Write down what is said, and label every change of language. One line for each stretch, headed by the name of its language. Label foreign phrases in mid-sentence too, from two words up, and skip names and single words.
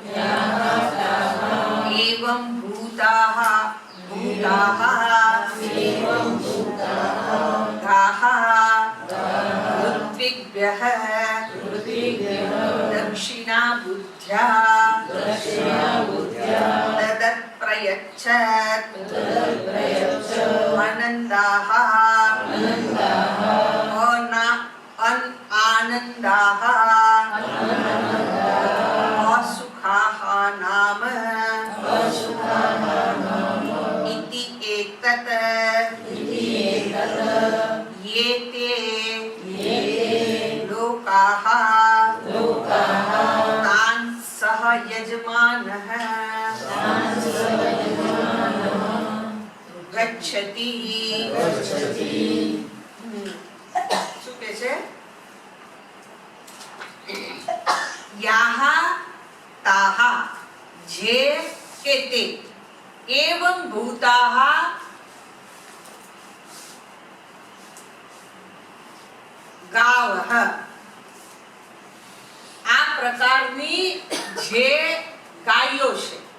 Sanskrit: एवं भूताह गाह ऋत्विग्भ्यः दक्षिणा बुद्ध्या तदत प्रयच्छत आनंदाह આનંદાહ असुखाः नाम इति एतत् ये ते लोकाः तान् सह यजमानः गच्छति.
Gujarati: શું કહે છે?
Sanskrit: याह ताह,
Gujarati: જે કે તે,
Sanskrit: एवं भूताह गावः,
Gujarati: આ પ્રકારની જે ગાયો છે